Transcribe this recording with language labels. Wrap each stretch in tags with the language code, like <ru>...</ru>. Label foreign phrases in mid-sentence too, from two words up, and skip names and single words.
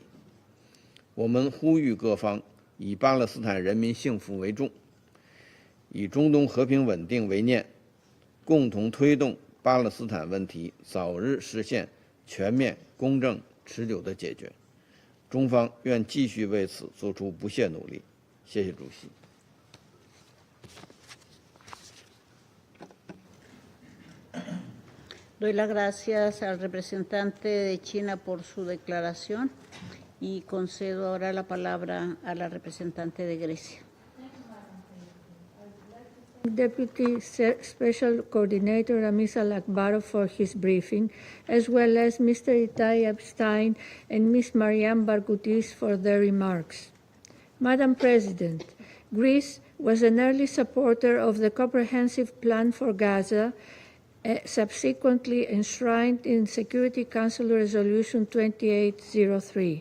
<zh>我们呼吁各方以巴勒斯坦人民幸福为重，以中东和平稳定为念，共同推动巴勒斯坦问题早日实现全面、公正、持久的解决。中方愿继续为此做出不懈努力。谢谢主席。</zh> <es>Doy las gracias al representante de China por su declaración y concedo ahora la palabra a la representante de Grecia.</es> <en>Deputy Special Coordinator Ramis Al-Akbarov for his briefing, as well as Mr. Itai Epstein and Ms. Mariam Barghoutis for their remarks. Madam President, Greece was an early supporter of the comprehensive plan for Gaza, subsequently enshrined in Security Council Resolution 2803.</en>